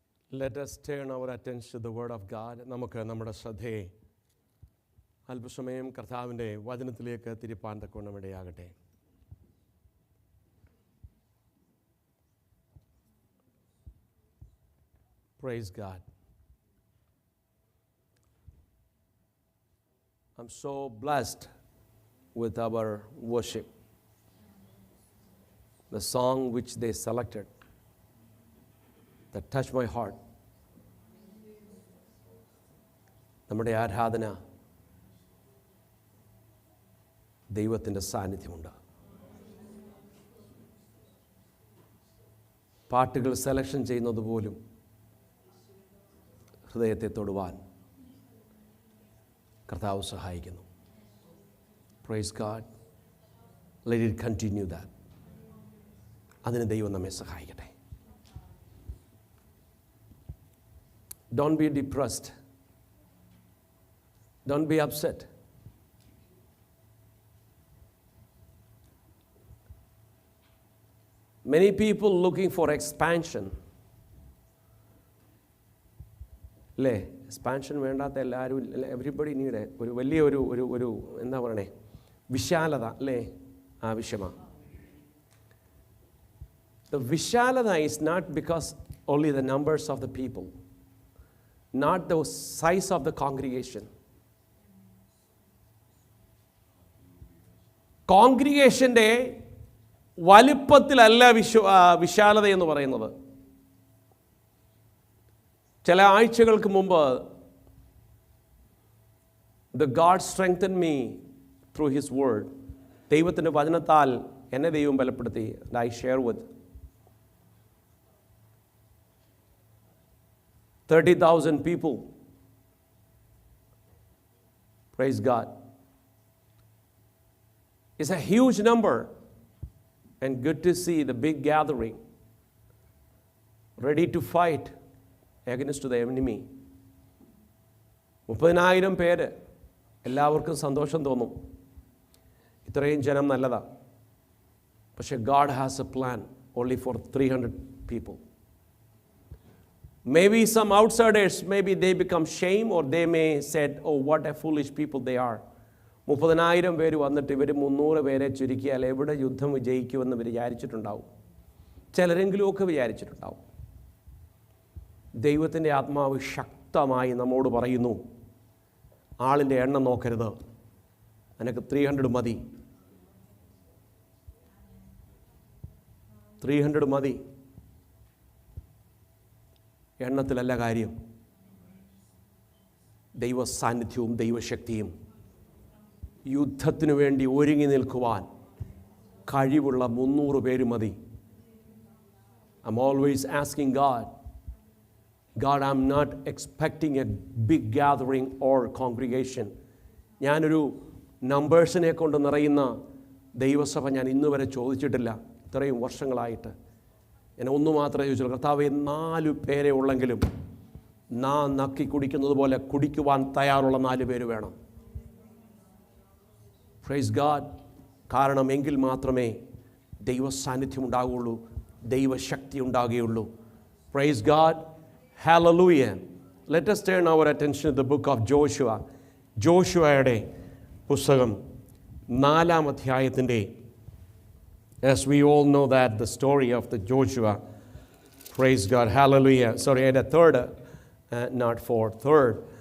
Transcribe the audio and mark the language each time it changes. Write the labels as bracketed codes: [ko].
[en] Let us turn our attention to the Word of God. [ml] നമുക്ക് നമ്മുടെ ശ്രദ്ധയെ അല്പസമയം കർത്താവിൻ്റെ വചനത്തിലേക്ക് തിരിപ്പാൻ തക്കവണ്ണം ഇടയാകട്ടെ. [en] Praise God. I'm so blessed with our worship. The song which they selected that touched my heart. [ml] നമ്മുടെ ആരാധന ദൈവത്തിൻ്റെ സാന്നിധ്യമുണ്ട്. പാട്ടുകൾ സെലക്ഷൻ ചെയ്യുന്നത് പോലും ഹൃദയത്തെ തൊടുവാൻ കർത്താവ് സഹായിക്കുന്നു. [en] Praise God. Let it continue that. [ml] അതിന് ദൈവം നമ്മെ സഹായിക്കട്ടെ. [en] Don't be depressed. Don't be upset. Many people looking for expansion. [ml] അല്ലേ? എക്സ്പാൻഷൻ വേണ്ടാത്ത എല്ലാവരും, [en] everybody need [ml] ഒരു വലിയ ഒരു എന്താ പറയണേ, വിശാലത അല്ലേ ആവശ്യമാണ്. [en] The vishalada is not because only the numbers of the people, not the size of the congregation. [ml] കോൺഗ്രിഗേഷൻ്റെ വലിപ്പത്തിലല്ല വിശാലത എന്ന് പറയുന്നത്. ചില ആഴ്ചകൾക്ക് മുമ്പ് [en] the God strengthened me through his word. [ml] ദൈവത്തിൻ്റെ വചനത്താൽ എന്നെ ദൈവം ബലപ്പെടുത്തി. [en] And I share with 30,000 people. Praise God. It's a huge number, and good to see the big gathering ready to fight against the enemy. [ml] 30,000 പേര്, എല്ലാവർക്കും സന്തോഷം തോന്നും. ഇത്രയും ജനം നല്ലതാ. പക്ഷേ [en] God has a plan only for 300 people. Maybe some outsiders, maybe they become shame, or they may said, oh, what a foolish people they are. [ml] 30,000 പേര് വന്നിട്ട് ഇവർ 300 പേരെ ചുരുക്കിയാൽ എവിടെ യുദ്ധം വിജയിക്കുമെന്ന് വിചാരിച്ചിട്ടുണ്ടാവും. ചിലരെങ്കിലുമൊക്കെ വിചാരിച്ചിട്ടുണ്ടാവും. ദൈവത്തിൻ്റെ ആത്മാവ് ശക്തമായി നമ്മോട് പറയുന്നു, ആളിൻ്റെ എണ്ണം നോക്കരുത്, നിനക്ക് 300 മതി. 300 മതി. എണ്ണത്തിലല്ല കാര്യം, ദൈവ സാന്നിധ്യവും ദൈവശക്തിയും. യുദ്ധത്തിനു വേണ്ടി ഒരുങ്ങി നിൽക്കുവാൻ കഴിവുള്ള 300 പേര് മതി. [en] I'm always asking God, I'm not expecting a big gathering or congregation. [ml] ഞാനൊരു നമ്പേഴ്സിനെ കൊണ്ട് നിറയുന്ന ദൈവസഭ ഞാൻ ഇന്ന് വരെ ചോദിച്ചിട്ടില്ല. ഇത്രയും വർഷങ്ങളായിട്ട് എന്നെ ഒന്നു മാത്രമേ ചോദിച്ചുള്ളൂ, കർത്താവേ 4 പേരെ ഉള്ളെങ്കിലും നാം നക്കി കുടിക്കുന്നത് പോലെ കുടിക്കുവാൻ തയ്യാറുള്ള 4 പേര് വേണം. [en] Praise God. [ml] കാരണം എങ്കിൽ മാത്രമേ ദൈവ സാന്നിധ്യം ഉണ്ടാകുകയുള്ളൂ, ദൈവശക്തി ഉണ്ടാകുകയുള്ളൂ. [en] Praise God. Hallelujah. Let us turn our attention to the book of Joshua. [ml] ജോഷുവയുടെ പുസ്തകം 4-ാം അധ്യായത്തിൻ്റെ, [en] as we all know that the story of the Joshua. Praise God. Hallelujah. Sorry, at a third, not fourth, third.